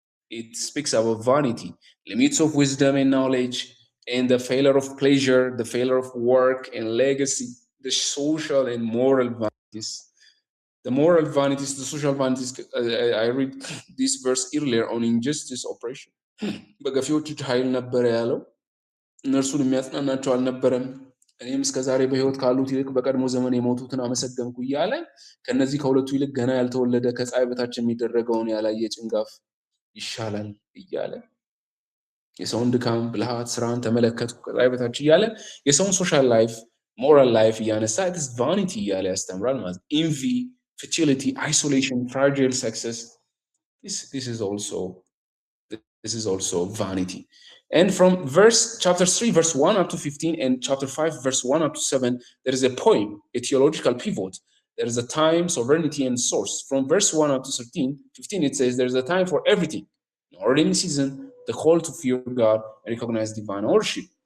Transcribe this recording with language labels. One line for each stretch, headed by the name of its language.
English: It speaks about vanity, limits of wisdom and knowledge, and the failure of pleasure, the failure of work and legacy, the social and moral vanities. The moral vanities, the social vanities, I read this verse earlier on injustice, oppression.
Amharic: በገፊዎች እጅ ኃይል ነበረ ያለው እነርሱን የሚያጽናናቸው አልነበረም። እኔም እስከዛሬ በሕይወት ካሉት ይልቅ በቀድሞ ዘመን የሞቱትን አመሰገንኩ እያለ ከነዚህ ከሁለቱ ይልቅ ገና ያልተወለደ ከፀሐይ በታች የሚደረገውን ያላየ ጭንጋፍ ይሻላል እያለ የሰውን ድካም፣ ብልሃት፣ ስራን ተመለከትኩ ከፀሐይ በታች እያለ የሰውን ሶሻል ላይፍ፣ ሞራል ላይፍ እያነሳ ኢትስ ቫኒቲ እያለ ያስተምራል ማለት ነው። ኢንቪ፣ futility, isolation, fragile success.
English: This is also vanity. And from chapter 3, verse 1 up to 15, and chapter 5, verse 1 up to 7, there is a poem, a theological pivot. There is a time, sovereignty, and source. From verse 1 up to 15, it says there is a time for everything. An ordinary season, the call to fear God and recognize divine ownership.